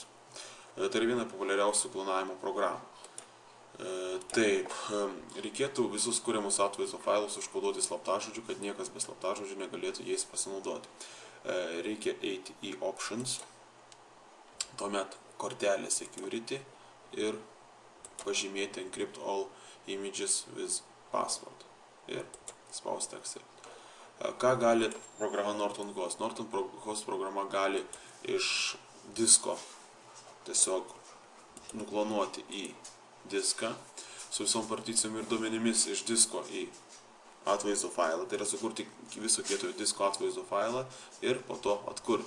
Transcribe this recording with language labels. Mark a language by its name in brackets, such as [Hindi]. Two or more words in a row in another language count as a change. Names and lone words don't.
[Lithuanian] Tai yra viena populiariausių klonavimo programų. Taip, reikėtų visus kuriamus atvaizdo failus užkoduoti slaptažodžiu, kad niekas be slaptažodžių negalėtų jais pasinaudoti. Reikia eiti į Options, tuomet kortelė Security ir pažymėti [English] Encrypt all images with password [Lithuanian] ir spausti Accept. Ką gali programa Norton Host? Norton Host programa gali iš disko tiesiog nuklonuoti į diską su visom particijom ir duomenimis iš disko į atvaizdo failą, tai yra sukurti viso kietojo disko atvaizdo failą ir po to atkurti.